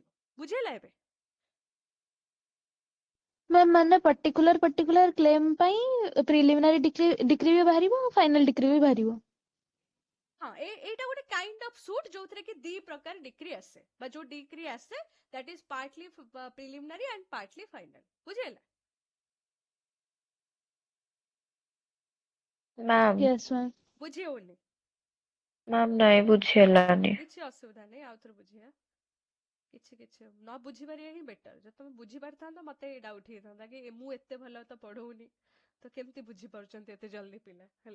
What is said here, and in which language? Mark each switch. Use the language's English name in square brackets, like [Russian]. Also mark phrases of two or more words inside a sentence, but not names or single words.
[Odia] ବୁଝିହେଲା ଏବେ? ମ୍ୟାମ୍ ମାନେ [English] particular claim [Odia] ପାଇଁ [English] preliminary decree [Odia] ବି ବାହାରିବ, [English] final decree [Odia] ବି ବାହାରିବ। ହଁ, ଏଇଟା ଗୋଟେ [English] kind of suit [Odia] ଯୋଉଥିରେ କି ଦି ପ୍ରକାର ଡିକ୍ରି ଆସେ, ବା ଯୋଉ ଡିକ୍ରି ଆସେ [English] that is partly preliminary and partly final। [Odia] ବୁଝିହେଲା? ମ୍ୟାମ୍ [English] yes ma'am. [Odia] ବୁଝି ହଉନି? ମ୍ୟାମ୍ ନାଇଁ ବୁଝିହେଲାନି। କିଛି ଅସୁବିଧା ନାହିଁ, ଆଉ ଥରେ ବୁଝିବା। କିଛି ନ ବୁଝିପାରିବା ହିଁ ବେଟର। ଯଦି ତମେ ବୁଝିପାରିଥାନ୍ତ ମତେ ଡାଉଟ୍ ହେଇଥାନ୍ତା କି ମୁଁ ଏତେ ଭଲ ତ ପଢଉନି, ତ କେମିତି ବୁଝିପାରୁଛନ୍ତି ଏତେ ଜଲ୍ଦି ପିଲା, ହେଲା।